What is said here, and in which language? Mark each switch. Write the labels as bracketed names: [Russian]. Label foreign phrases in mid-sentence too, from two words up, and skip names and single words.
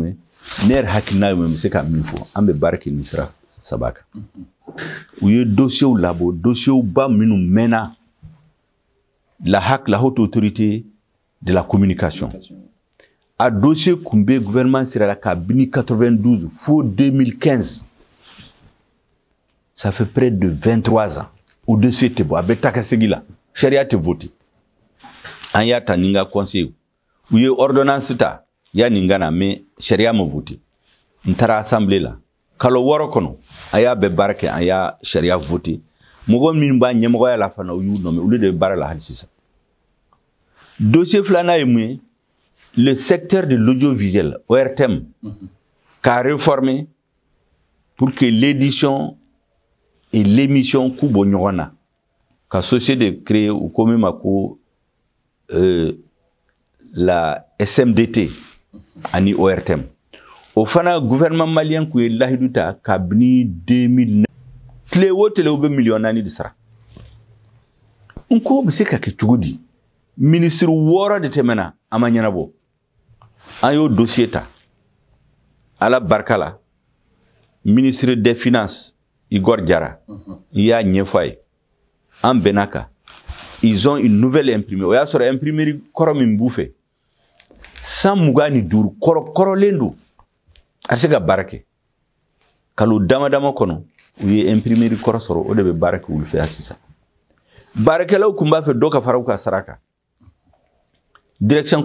[Bambara] ye ne yɛrɛ hakilina ye mun ye n bɛ se ka min fɔ an bɛ baara kɛ nin sira 3 kan u ye dossiers labɔ dossiers ba minnu mɛnna la [French] haute autorité de la communication [Bambara] a dossier kun bɛ gouvernement sira la kabini 92 fo 2015 [French] ça fait près de 23 ans [Bambara] o dossier tɛ bɔ a bɛ taa ka segin la sariya tɛ voter an y'a ta ni n ka conseil u ye ordonnance ta yanni n ka na mais sariya ma voter n taara assemblée la kalo 6 kɔnɔ a y'a bɛɛ baara kɛ an y'a sariya voter mɔgɔ minnu b'a ɲɛmɔgɔya la fana u y'u nommé olu de bɛ baara la hali sisan dossier 2nan ye mun ye [French] le secteur de l'audiovisuel [Bambara] ORTM [French] qu'a réformé pour que l'édition et l'émission [Bambara] k'u bɔ ɲɔgɔn na ka société créer u ko min ma ko la SMDT ani ORTM o fana [French] gouvernement malien [Bambara] kun ye lahidu ta kabini 2009 tile o tile u bɛ miliyɔn 4 de sara n ko bɛ se ka kɛ cogo di ministre 6 de tɛmɛna a ma ɲɛnabɔ an y'o dossier ta ala barika la [French] ministre des finances [Bambara] Igor Diarra [French] il y'a [Bambara] ɲɛfɔ a ye an bɛnna kan [French] ils ont une nouvelle imprimée [Bambara] o y'a sɔrɔ imprimerie kɔrɔ min b'u fɛ 125 kɔrɔlen don a tɛ se ka baara kɛ kalo dama dama kɔnɔ u ye imprimerie kɔrɔ sɔrɔ o de bɛ baara kɛ olu fɛ yan sisan baarakɛlaw kun b'a fɛ dɔ ka fara u ka sara kan direction